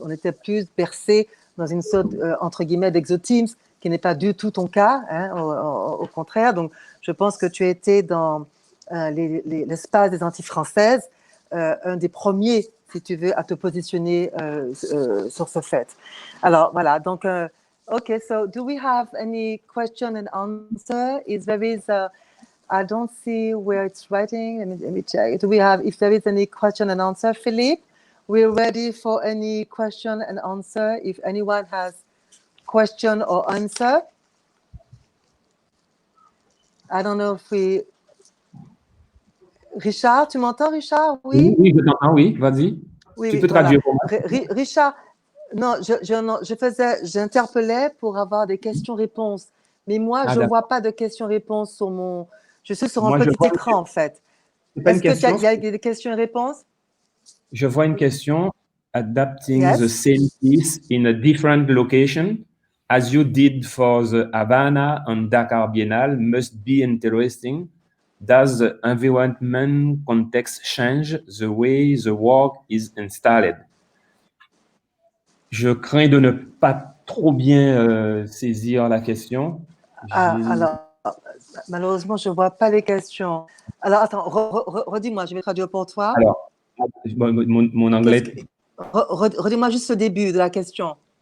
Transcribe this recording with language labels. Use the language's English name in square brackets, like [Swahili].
[French] On était plus bercé dans une sorte, entre guillemets, d'exotisme, qui n'est pas du tout ton cas, hein, au contraire. Donc, je pense que tu étais dans l'espace des Antilles françaises, un des premiers, si tu veux, à te positionner sur ce fait. Alors, voilà, donc... [English] Okay, so do we have any question and answer? I don't see where it's writing. Let me check. Do we have, if there is any question and answer, Philippe? We're ready for any question and answer. If anyone has question or answer. I don't know if we... Richard, [French] tu m'entends, Richard? Oui, oui, je t'entends, oui, vas-y. Oui, tu peux traduire pour moi. Richard, non, j'interpellais pour avoir des questions-réponses. Mais moi, je ne vois pas de questions-réponses sur mon... Je suis sur un petit écran, en fait. Est-ce qu'il y a des questions-réponses? Je vois une question. [English] Adapting the same piece in a different location, as you did for the Havana and Dakar Biennale, must be interesting. Does the environment context change the way the work is installed? [French] Je crains de ne pas trop bien saisir la question. Alors, malheureusement, je ne vois pas les questions. Alors, attends, redis-moi, je vais traduire pour toi. Alors, mon anglais... Redis-moi juste le début de la question.